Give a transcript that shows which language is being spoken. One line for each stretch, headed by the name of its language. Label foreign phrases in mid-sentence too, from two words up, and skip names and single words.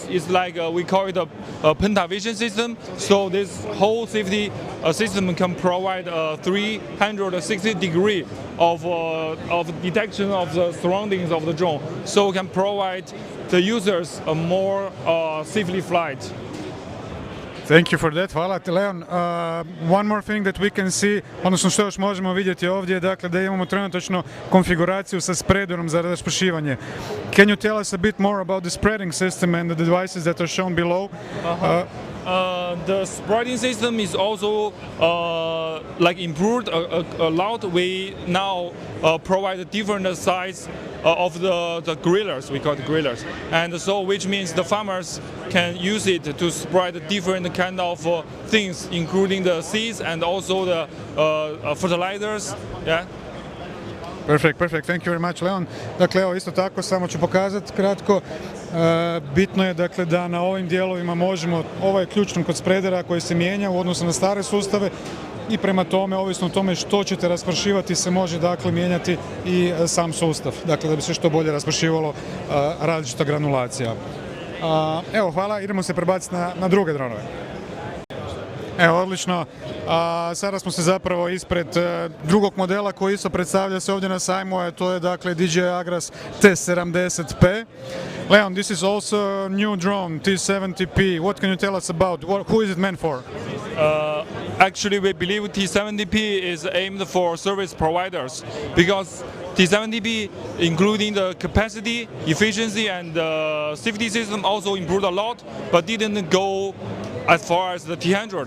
English: It's like we call it a pentavision system. So this whole safety system can provide a 360 degree of detection of the surroundings of the drone. So it can provide the users a more safely flight. Thank you for that,
Croatian: hvala ti
English: Leon. One more thing that we can see,
Croatian: odnosno što još možemo vidjeti ovdje, dakle da imamo trenutačno konfiguraciju sa spreaderom za raspršivanje.
English: Can you tell us a bit more about the spreading system and the devices that are shown below? The spreading system is also like improved a lot. We now provide a different size of the grillers, we call it grillers, and so which means the farmers can use it to spread different kind of things, including the seeds and also the fertilizers. Yeah. Perfect. Thank you very much, Leon.
Croatian: Dakle, evo isto tako, samo ću pokazati kratko. Bitno je dakle da na ovim dijelovima možemo, ovo je ključno kod spreadera koji se mijenja u odnosu na stare sustave i prema tome, ovisno o tome što ćete raspršivati, se može dakle mijenjati i sam sustav. Dakle, da bi se što bolje raspršivalo različita granulacija. Evo, hvala, idemo se prebaciti na druge dronove. Evo, odlično. Sada smo se zapravo ispred drugog modela koji isto predstavlja se ovdje na sajmu, a to je dakle DJI AGRAS T70P. Leon,
English: this is also a new drone, T70P. What can you tell us about? Who is it meant for? Actually, we believe T70P is aimed for service providers, because T70P, including the capacity, efficiency, and the safety system, also improved a lot, but didn't go as far as the T100.